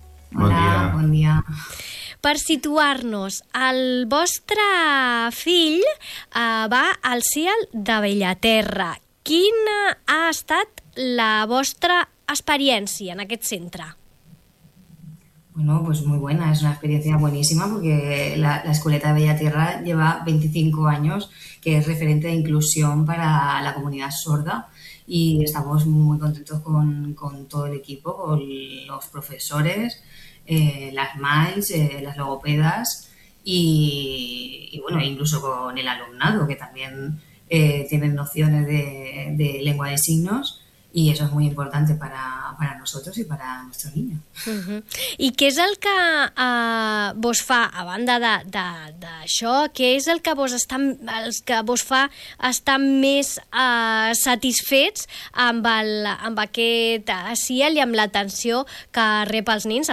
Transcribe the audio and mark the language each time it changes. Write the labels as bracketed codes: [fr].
[ca] Bon dia. Per situar-nos, el vostre fill va al SIAL de Bellaterra. Quina ha estat la vostra experiència en aquest centre? [es] Bueno, pues muy buena, es una experiencia buenísima porque la Escoleta de Bellaterra lleva 25 años, que es referente de inclusión para la comunidad sorda, y estamos muy contentos con todo el equipo, con los profesores, las MAIS, las logopedas y bueno, incluso con el alumnado, que también tienen nociones de lengua de signos. Y eso es muy importante para nosotros y para nuestro niño. Uh-huh. [ca] I què és el que vos fa, a banda d'això, què és el que vos fa estar més satisfets amb aquest SIAL i amb l'atenció que rep els nens?